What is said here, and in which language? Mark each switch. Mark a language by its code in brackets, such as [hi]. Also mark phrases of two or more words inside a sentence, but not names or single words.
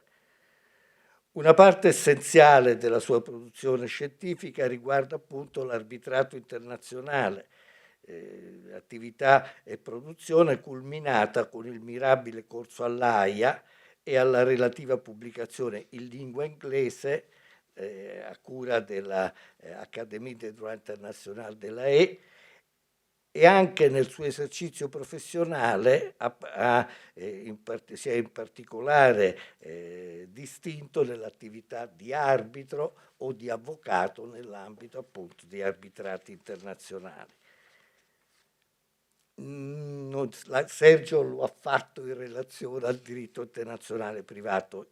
[it] Una parte essenziale della sua produzione scientifica riguarda appunto l'arbitrato internazionale, attività e produzione culminata con il mirabile corso all'Aia e alla relativa pubblicazione in lingua inglese a cura della Académie des droits internationaux de l'AE e anche nel suo esercizio professionale si è in particolare distinto nell'attività di arbitro o di avvocato nell'ambito appunto di arbitrati internazionali. Sergio lo ha fatto in relazione al diritto internazionale privato.